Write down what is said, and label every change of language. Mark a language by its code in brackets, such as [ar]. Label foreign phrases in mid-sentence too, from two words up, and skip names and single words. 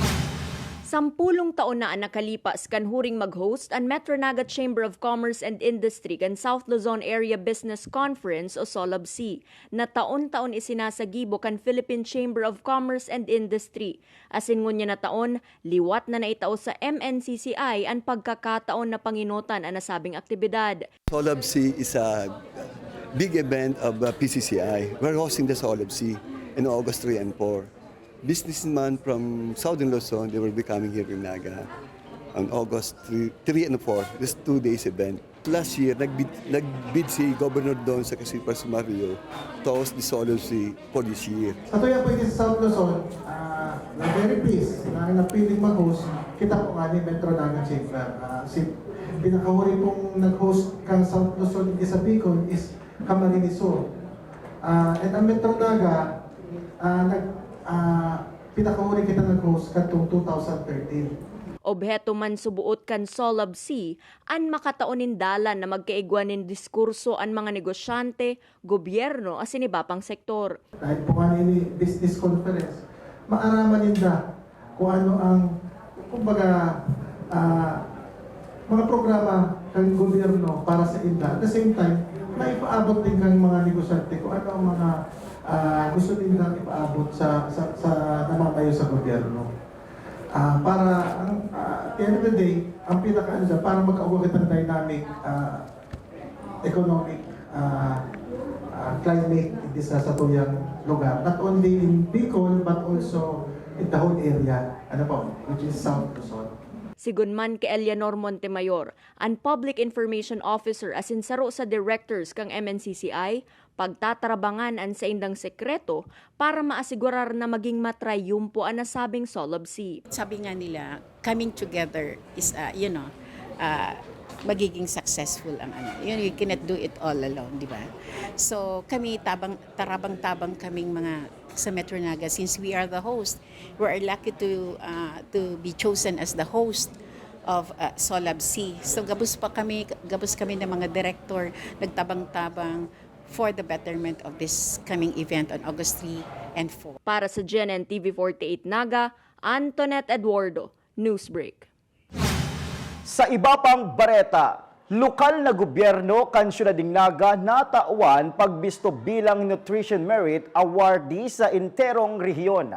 [bik] 10 taon na ang nakalipas kan huring mag-host ang [en] Metro Naga Chamber of Commerce and Industry [bik] kan [en] South Luzon Area Business Conference [bik] o SOLABC na taon-taon isinasagibo kan [en] Philippine Chamber of Commerce and Industry. [bik] Asin ngunya na taon, liwat na naitao sa MNCCI ang pagkakataon na panginutan ang nasabing aktibidad. [en] SOLABC is a big event of PCCI. We're hosting the SOLABC in August 3 and 4. Businessmen from Southern Luzon, they will be coming here in Naga on August 3 and 4. This 2 days event. Last year, [bik] nagbid si Governor doon sa Kasipa Mario [en] to host the SOLABC for this year. [bik] Sa tuya po sa South Luzon, [en] we're very pleased [tl] na napiling mag-host. [bik] Kita po nga ni [en] Metro Naga Chamber. [bik] Si pinakahuli pong nag-host kang [en] South Luzon [bik] sa Bicol is Camarines Sur. And ang Metro Naga, pinakahuli kita nag-host katong 2013. Obheto man subuot kan SOLABC, an makataonin dalan na magkaigwanin diskurso ang mga negosyante, gobyerno asin iba pang sektor. Dahil po nga ini [en] business conference, [bik] maaraman ninda kung ano ang, kumbaga, mga programa ng gobyerno para sa inda. [en] At the same time, [bik] maipaabot din kang mga negosyante kung ano ang mga gusto nilang ipaabot sa namamayo sa gobyerno. [en] Para at the end of the day, [bik] ang pinaka-ano para magkaugat ng [en] dynamic economic climate [bik] sa tuyang lugar. [en] Not only in Bicol, but also in the whole area, which is South Luzon. [bik] Sigunman kay Eleanor Montemayor, ang [en] Public Information Officer [bik] asin saro sa directors kang MNCCI, pagtatarabangan ang sa indang sekreto para maasigurar na maging matrayumpo ang nasabing SOLABC. [tl] Sabi nga nila, [en] coming together is, [tl] magiging successful ang [en] You cannot do it all alone, [tl] di ba? [bik] So kami, tarabang-tabang kaming mga sa Metro Naga, [en] since we are the host, we are lucky to be chosen as the host of SOLABC. [bik] So gabos kami ng mga director, nagtabang-tabang [en] for the betterment of this coming event on August 3 and 4. [bik] Para sa GNN TV 48 Naga, Antoinette Eduardo, Newsbreak. Sa iba pang bareta, lokal na gobyerno kan Siyudad Dingnaga natauan pagbisto bilang Nutrition Merit Awardee sa interong rehiyon.